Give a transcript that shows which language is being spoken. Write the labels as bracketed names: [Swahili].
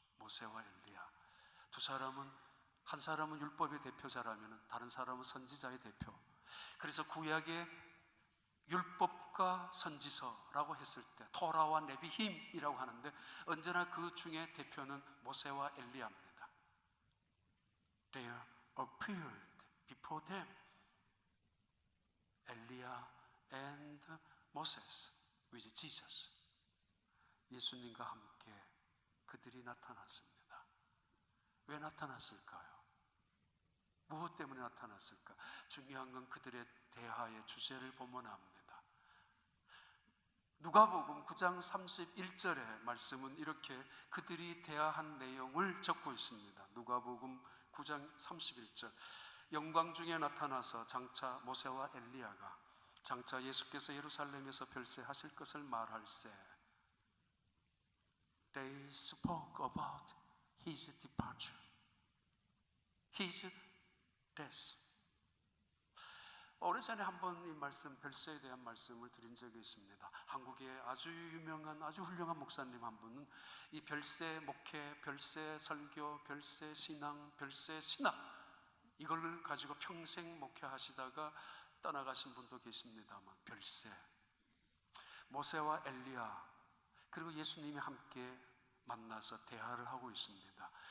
[Korean] 모세와 엘리야 두 사람은, 한 사람은 율법의 대표자라면 다른 사람은 선지자의 대표. 그래서 구약의 율법과 선지서라고 했을 때 토라와 네비힘이라고 하는데 언제나 그 중에 대표는 모세와 엘리야입니다. [English] They appeared before them, 엘리야 and Moses with Jesus. [Korean] 예수님과 함께 그들이 나타났습니다. 왜 나타났을까요? 무엇 때문에 나타났을까? 중요한 건 그들의 대화의 주제를 보면 압니다. 누가복음 9장 31절의 말씀은 이렇게 그들이 대화한 내용을 적고 있습니다. 누가복음 9장 31절. 영광 중에 나타나서 장차 모세와 엘리야가 장차 예수께서 예루살렘에서 별세하실 것을 말할세. [English] They spoke about His departure, His death. [Korean] 오래전에 한번 이 말씀, 별세에 대한 말씀을 드린 적이 있습니다. 한국의 아주 유명한, 아주 훌륭한 목사님 한 분은 이 별세 목회, 별세 설교, 별세 신앙, 별세 신학, 이걸 가지고 평생 목회하시다가 떠나가신 분도 계십니다만, 별세, 모세와 엘리야 그리고 예수님이 함께 만나서 대화를 하고 있습니다.